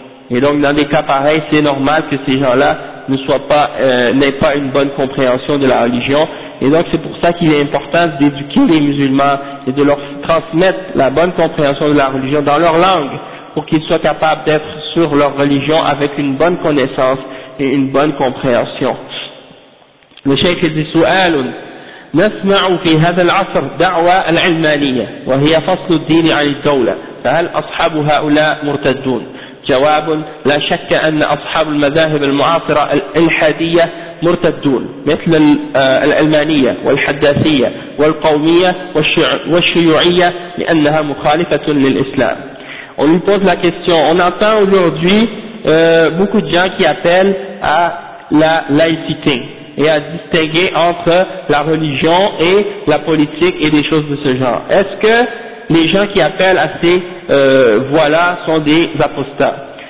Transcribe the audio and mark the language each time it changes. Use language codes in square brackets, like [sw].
[fr] Et donc dans des cas pareils, c'est normal que ces gens-là ne soient pas, n'aient pas une bonne compréhension de la religion. Et donc c'est pour ça qu'il est important d'éduquer les musulmans et de leur transmettre la bonne compréhension de la religion dans leur langue, pour qu'ils soient capables d'être sur leur religion avec une bonne connaissance et une bonne compréhension. Le cheikh dit [ar] سؤال نسمع في هذا العصر دعوة العلمانية وهي فصل الدين عن الدولة فهل أصحاب هؤلاء مرتدون؟ جواب لا شك أن أصحاب المذاهب المعاصرة الإلحادية مرتدون مثل العلمانية والحداثية والقومية والشيوعية لأنها مخالفة للإسلام. [fr] On lui pose la question. On entend aujourd'hui beaucoup de gens qui appellent à la laïcité et à distinguer entre la religion et la politique et des choses de ce genre. Est-ce que les gens qui appellent à ces voilà sont des apostats?